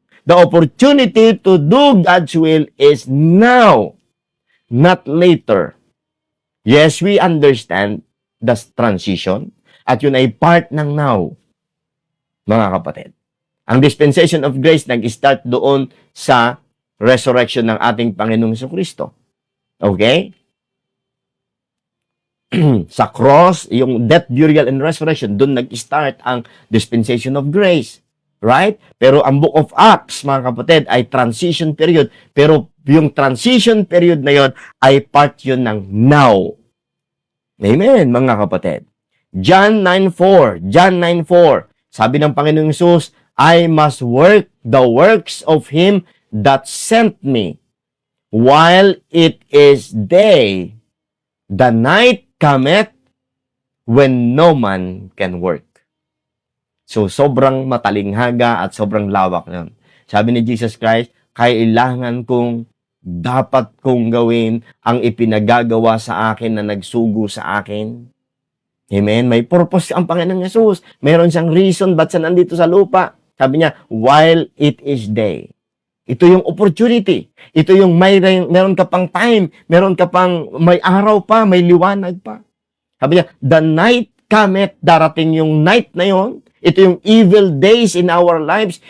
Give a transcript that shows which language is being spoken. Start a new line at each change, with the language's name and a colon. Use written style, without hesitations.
English: The opportunity to do God's will is now, not later. Yes, we understand the transition.
Filipino: At yun ay part ng now, mga kapatid. Ang dispensation of grace nag-start doon sa resurrection ng ating Panginoong Jesucristo. Okay? Sa cross, yung death, burial, and resurrection, doon nag-start ang dispensation of grace. Right? Pero ang Book of Acts, mga kapatid, ay transition period. Pero yung transition period na yon ay part yun ng now. Amen, mga kapatid. John 9:4. Sabi ng Panginoong Hesus,
English: I must work the works of Him that sent me. While it is day, the night cometh when no man can work.
Filipino: So, sobrang matalinghaga at sobrang lawak nun. Sabi ni Jesus Christ, kailangan dapat kong gawin ang ipinagagawa sa akin na nagsugo sa akin. Amen? May purpose ang Panginoong Hesus. Meron siyang reason ba't siya nandito sa lupa. Sabi niya,
English: while it is day.
Filipino: Ito yung opportunity. Ito yung meron ka pang time. Meron ka pang may araw pa, may liwanag pa. Sabi niya,
English: the night cometh,
Filipino: darating yung night na yon. Ito yung
English: evil days in our lives.